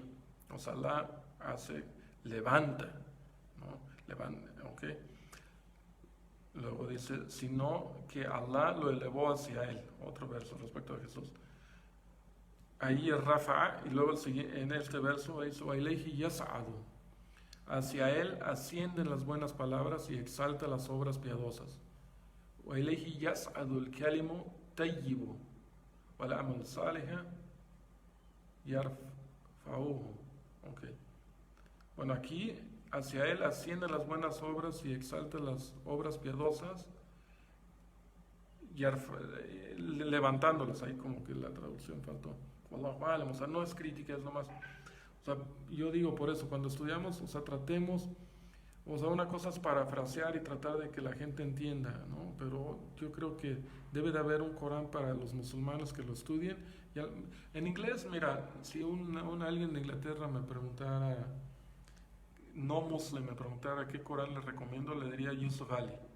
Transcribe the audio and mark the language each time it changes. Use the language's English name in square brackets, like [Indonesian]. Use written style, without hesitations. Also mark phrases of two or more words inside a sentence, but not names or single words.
[Spanish] O sea, Allah levanta, ¿no? Levanta, ¿ok? Luego dice, sino que Allah lo elevó hacia él. Otro verso respecto a Jesús. Ahí es Rafa, y luego en este verso dice, [Arabic] وَإِلَيْهِ يَسْعَدُ. [Spanish] Hacia él ascienden las buenas palabras y exalta las obras piadosas. [Arabic] وَإِلَيْهِ يَسْعَدُ الْكَلِمُ طَيِّبُ وَالْعَمَلُ صَالِحًا يَرْفَعُهُ. [Spanish] Okay. Bueno, aquí hacia él ascienden las buenas obras y exalta las obras piadosas, levantándolas. Ahí como que la traducción faltó. [Arabic] والله أعلم, [Spanish] o sea, no es crítica, es nomás. O sea, yo digo por eso, cuando estudiamos, o sea, tratemos, o sea, una cosa es parafrasear y tratar de que la gente entienda, ¿no? Pero yo creo que debe de haber un Corán para los musulmanes que lo estudien. En inglés, mira, si alguien de Inglaterra me preguntara, no muslim, me preguntara qué Corán le recomiendo, le diría Yusuf Ali.